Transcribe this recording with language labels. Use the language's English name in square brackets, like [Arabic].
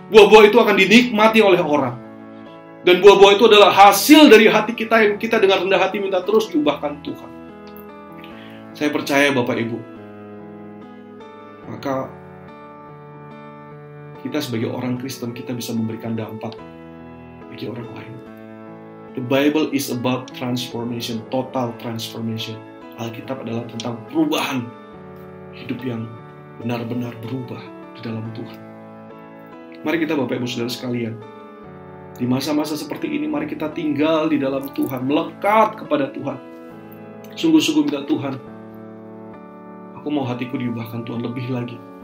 [Indonesian] Buah-buah itu akan dinikmati oleh orang. Dan buah-buah itu adalah hasil dari hati kita yang kita dengan rendah hati minta terus diubahkan Tuhan. Saya percaya Bapak Ibu, maka kita sebagai orang Kristen, kita bisa memberikan dampak bagi orang lain. [English] The Bible is about transformation, total transformation. [Indonesian] Alkitab adalah tentang perubahan hidup yang benar-benar berubah di dalam Tuhan. Mari kita Bapak Ibu Saudara sekalian, di masa-masa seperti ini, mari kita tinggal di dalam Tuhan, melekat kepada Tuhan. Sungguh-sungguh minta Tuhan, aku mau hatiku diubahkan Tuhan lebih lagi.